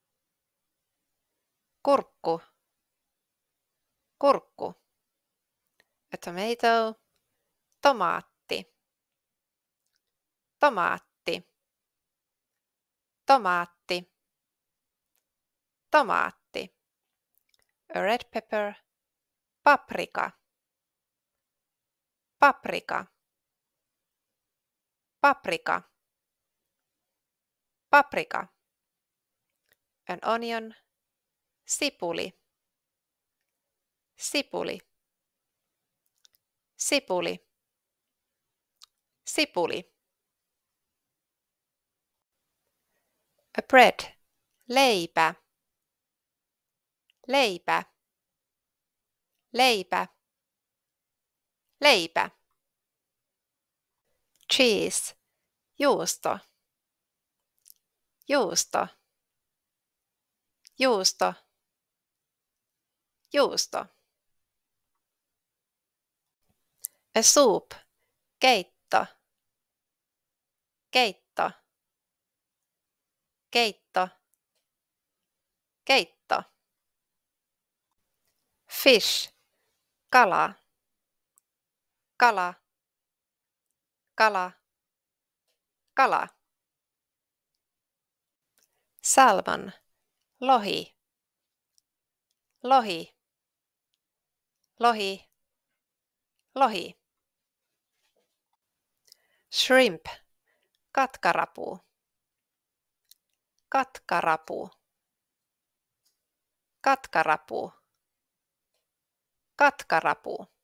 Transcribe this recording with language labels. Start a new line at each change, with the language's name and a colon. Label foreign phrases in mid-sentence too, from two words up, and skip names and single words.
Finnish: Kurkku. Kurkku.
English: A tomato. Tomaatti.
Finnish: Tomaatti. Tomaatti. Tomaatti.
English: A red pepper.
Finnish: Paprika. Paprika. Paprika. Paprika.
English: An onion.
Finnish: Sipuli. Sipuli. Sipuli. Sipuli.
English: A bread.
Finnish: Leipä. Leipä. Leipä. Leipä.
English: Cheese. Juusto.
Finnish: Juusto. Juusto.
English: Juusto. A soup.
Finnish: Keitto. Keitto. Keitto. Keitto.
English: Fish.
Finnish: Kala. Kala. kala, kala.
English: Salmon,
Finnish: lohi, lohi, lohi, lohi. Shrimp, katkarapu, katkarapu, katkarapu, katkarapu.